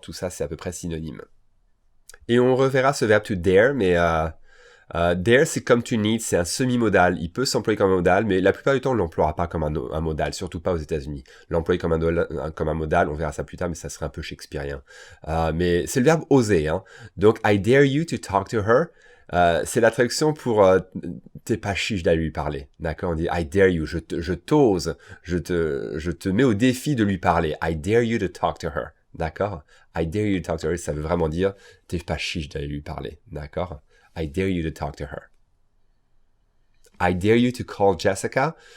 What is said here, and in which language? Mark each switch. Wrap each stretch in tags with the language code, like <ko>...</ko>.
<fr>Tout ça, c'est à peu près synonyme. Et on reverra ce verbe to dare, mais dare, c'est comme to need, c'est un semi-modal. Il peut s'employer comme un modal, mais la plupart du temps, on ne l'emploiera pas comme un modal, surtout pas aux États-Unis. L'employer comme un modal, on verra ça plus tard, mais ça serait un peu shakespearien. Mais c'est le verbe oser. Hein?</fr> <en>Donc, I dare you to talk to her.</en> <fr>C'est la traduction pour t'es pas chiche d'aller lui parler. D'accord? On dit</fr> <en>I dare you,</en> <fr>je t'ose, je te mets au défi de lui parler.</fr> <en>I dare you to talk to her.</en> <fr>D'accord?</fr> <en>I dare you to talk to her,</en> <fr>ça veut vraiment dire t'es pas chiche d'aller lui parler. D'accord?</fr> <en>I dare you to talk to her. I dare you to call Jessica.</en>